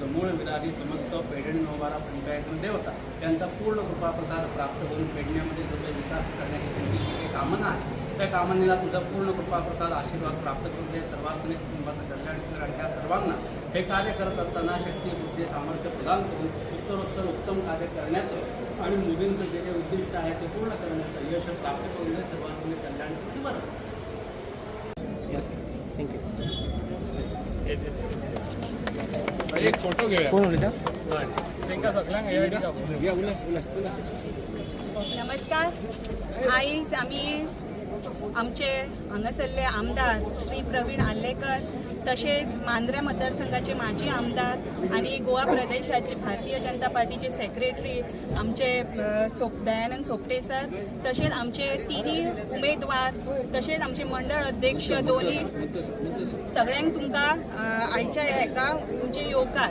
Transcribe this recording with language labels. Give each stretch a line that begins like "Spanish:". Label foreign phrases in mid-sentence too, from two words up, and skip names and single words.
Marathi: मूळ विरारी समस्त पेढणी नवबारा पंचायत देवता यांचा पूर्ण कृपाप्रसाद प्राप्त करून पेडण्यामध्ये जो काही विकास करण्याची त्यांची जी काही कामना आहे त्या कामनेला तुझा पूर्ण कृपाप्रसाद आशीर्वाद प्राप्त करून ते सर्वांतनिक कुटुंबाचं कल्याण ह्या सर्वांना हे कार्य करत असताना शक्ती बुद्धी सामर्थ्य प्रदान करून उत्तरोत्तर उत्तम कार्य करण्याचं आणि मोदींचं जे काही उद्दिष्ट आहे ते पूर्ण करण्याचं यश प्राप्त करून ते सर्वांतनिक कल्याण करून बरं। थँक्यू। एक फोटो घेऊया। कोण होते
Konkani: हय तांकां सगळ्यांक हे आयडी नमस्कार. आयज आमी आमचे हांगासरले आमदार श्री प्रवीण आल्लेकर तशेंच मांद्रे मतदारसंघाचे माजी आमदार आणि गोवा प्रदेशाचे भारतीय जनता पार्टीचे सेक्रेटरी आमचे दयानंद सोपटे सर, तशेंच आमचे तिनी उमेदवार, तशेंच आमचे मंडळ अध्यक्ष दोन्ही सगळ्यांक तुमकां आयच्या हेका तुमचे येवकार.